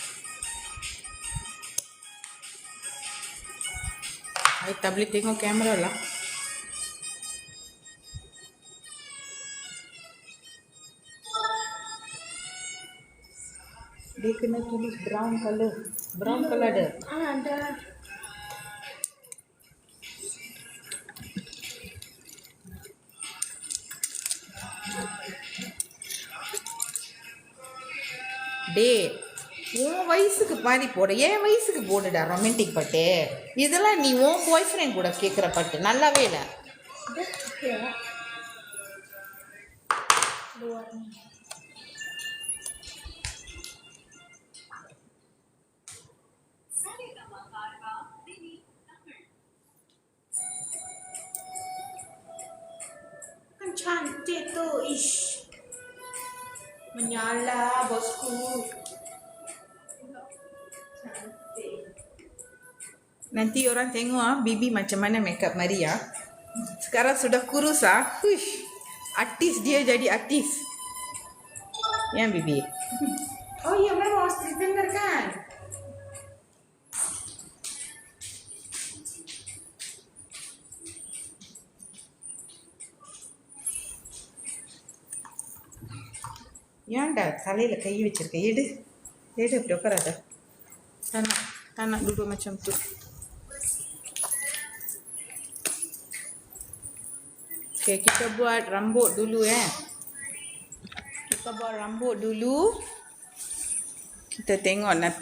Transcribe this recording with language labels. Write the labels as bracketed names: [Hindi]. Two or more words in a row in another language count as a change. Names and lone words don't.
[Malay] I tak boleh tengok kamera lah. Dia kena tulis [English] brown color. Brown color ada. [Malay] Ada. [Tamil] டேய் உன் வயசுக்கு மாதிரி போட என் வயசுக்கு போடுடா ரொமான்டிக் பாட்டு. இதெல்லாம் நீ உன் [English] boy friend [Tamil] கூட கேட்குற பாட்டு நல்லாவே இல்லை. [Malay] Luarnya. Kan cantik tu, ish. Menyala bosku. Cantik. Nanti orang tengok Bibi macam mana makeup Maria. Sekarang sudah kurus Huish. Artis dia jadi artis. Ya Bibi. Oh iya memang [English] street vendor [Malay] kan? [Tamil] ஏன்டா தலையில கை வச்சிருக்க? எடு அப்படி உட்காராத. [Malay] Tak nak duduk macam tu. Okay, kita buat rambut dulu Kita buat rambut dulu. Kita tengok napik.